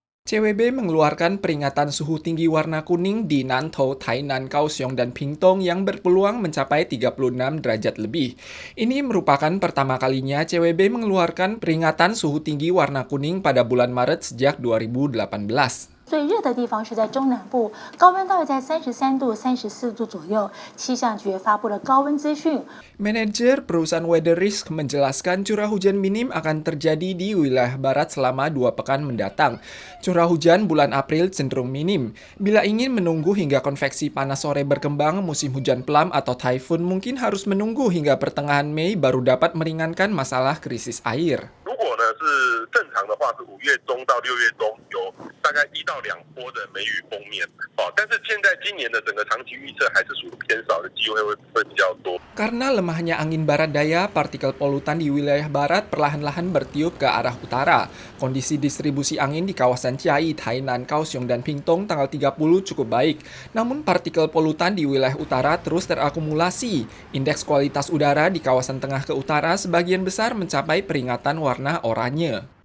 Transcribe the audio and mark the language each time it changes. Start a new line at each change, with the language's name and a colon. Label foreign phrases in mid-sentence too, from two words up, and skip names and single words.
Indonesian: CWB mengeluarkan peringatan suhu tinggi warna kuning di Nantou, Tainan, Kaohsiung, dan Pingtung yang berpeluang mencapai 36 derajat lebih. Ini merupakan pertama kalinya CWB mengeluarkan peringatan suhu tinggi warna kuning pada bulan Maret sejak 2018.
Chinese: 最热的地方是在中南部，高温大约在33度、34度左右。气象局也发布了高温资讯。
Indonesian: Manajer perusahaan Weather Risk menjelaskan curah hujan minim akan terjadi di wilayah barat selama 2 pekan mendatang. Curah hujan bulan April cenderung minim. Bila ingin menunggu hingga konveksi panas sore berkembang, musim hujan pelam atau typhoon mungkin harus menunggu hingga pertengahan Mei baru dapat meringankan masalah krisis air.
Chinese: 如果呢是正常的话，是5月中到6月中有大概1到2波的梅雨锋面，但是现在今年的整个长期预测还是属于偏少的机会会比较多。
Indonesian: Karena lemahnya angin barat daya, partikel polutan di wilayah barat perlahan-lahan bertiup ke arah utara. Kondisi distribusi angin di kawasan Chiayi, Tainan, Kaohsiung, dan Pingtung tanggal 30 cukup baik. Namun partikel polutan di wilayah utara terus terakumulasi. Indeks kualitas udara di kawasan tengah ke utara sebagian besar mencapai peringatan warna oranye.